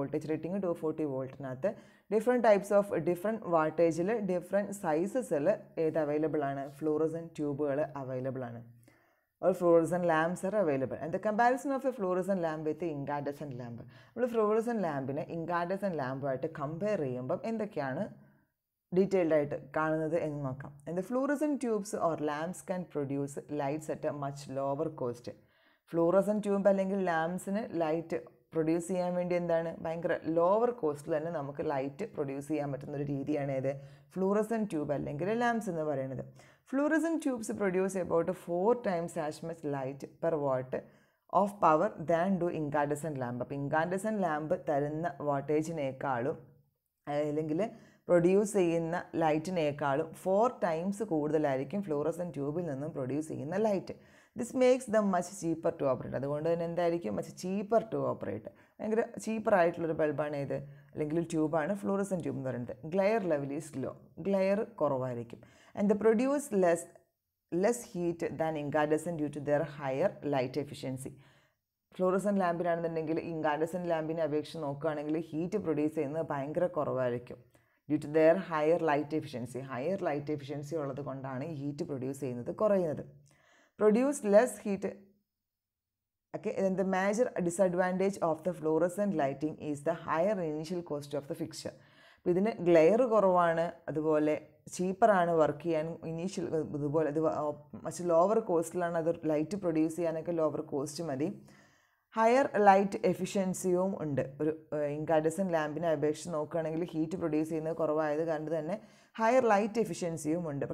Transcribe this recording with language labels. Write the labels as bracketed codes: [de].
[ml] Voltage rating 240 വോൾട്ടിനകത്ത് different types of different വാട്ടേജിൽ different സൈസസിൽ ഏത് available ആണ്, fluorescent ട്യൂബുകൾ അവൈലബിൾ ആണ്. [en] or fluorescent lamps are available. And the comparison of a fluorescent lamp with the incandescent lamp. [ml] നമ്മൾ fluorescent ലാമ്പിനെ incandescent ലാമ്പുമായിട്ട് compare ചെയ്യുമ്പം എന്തൊക്കെയാണ് detailed ആയിട്ട് കാണുന്നത് എന്ന് നോക്കാം. [en] And the fluorescent tubes or lamps can produce lights at a much lower cost. [ml] Fluorescent tube അല്ലെങ്കിൽ ലാംപ്സിന് light produce ചെയ്യാൻ വേണ്ടി എന്താണ് ഭയങ്കര ലോവർ കോസ്റ്റിൽ തന്നെ നമുക്ക് ലൈറ്റ് പ്രൊഡ്യൂസ് ചെയ്യാൻ പറ്റുന്ന ഒരു രീതിയാണ് ഏത് ഫ്ലൂറസെൻറ്റ് ട്യൂബ് അല്ലെങ്കിൽ ലാംപ്സ് എന്ന് പറയുന്നത്. [en] Fluorescent tubes produce about 4 times as much light per watt of power than do incandescent lamp. [ml] അപ്പോൾ ഇൻകാൻഡസെൻറ്റ് ലാമ്പ് തരുന്ന വാട്ടേജിനേക്കാളും അല്ലെങ്കിൽ പ്രൊഡ്യൂസ് ചെയ്യുന്ന ലൈറ്റിനേക്കാളും 4 times കൂടുതലായിരിക്കും ഫ്ലൂറസെൻറ്റ് ട്യൂബിൽ നിന്നും പ്രൊഡ്യൂസ് ചെയ്യുന്ന light. [en] This makes them much cheaper to operate. [ml] അതുകൊണ്ട് തന്നെ എന്തായിരിക്കും [en] Much cheaper to operate. [ml] ഭയങ്കര ചീപ്പറായിട്ടുള്ളൊരു ബൾബാണ് ഇത് അല്ലെങ്കിൽ ട്യൂബാണ് ഫ്ലൂറസെൻറ്റ് ട്യൂബ് എന്ന് പറയുന്നത്. [en] glare level is low, [ml] glare കുറവായിരിക്കും. [en] And the produce less heat than incandescent due to their higher light efficiency. [ml] Fluorescent ലാമ്പിനാണെന്നുണ്ടെങ്കിൽ ഇൻകാൻഡസെൻറ്റ് ലാമ്പിനെ അപേക്ഷിച്ച് നോക്കുകയാണെങ്കിൽ ഹീറ്റ് പ്രൊഡ്യൂസ് ചെയ്യുന്നത് ഭയങ്കര കുറവായിരിക്കും. [en] Due to their higher light efficiency. [ml] Higher light efficiency ഉള്ളത് കൊണ്ടാണ് ഈ ഹീറ്റ് പ്രൊഡ്യൂസ് ചെയ്യുന്നത് കുറയുന്നത്. [en] Produce less heat. Okay, then the major disadvantage of the fluorescent lighting is the higher initial cost of the fixture. [ml] അപ്പോൾ ഇതിന് glare കുറവാണ്, അതുപോലെ ചീപ്പറാണ് work ചെയ്യാൻ ഇനീഷ്യൽ, അതുപോലെ ഇത് മച്ച് ലോവർ കോസ്റ്റിലാണ് അത് ലൈറ്റ് പ്രൊഡ്യൂസ് ചെയ്യാനൊക്കെ ലോവർ കോസ്റ്റ് മതി. ഹയർ ലൈറ്റ് എഫിഷ്യൻസിയും ഉണ്ട്. ഒരു ഇൻകാൻഡസെൻറ്റ് ലാമ്പിനെ അപേക്ഷിച്ച് നോക്കുകയാണെങ്കിൽ ഹീറ്റ് പ്രൊഡ്യൂസ് ചെയ്യുന്നത് കുറവായത് കൊണ്ട് തന്നെ ഹയർ ലൈറ്റ് എഫിഷ്യൻസിയും ഉണ്ട്.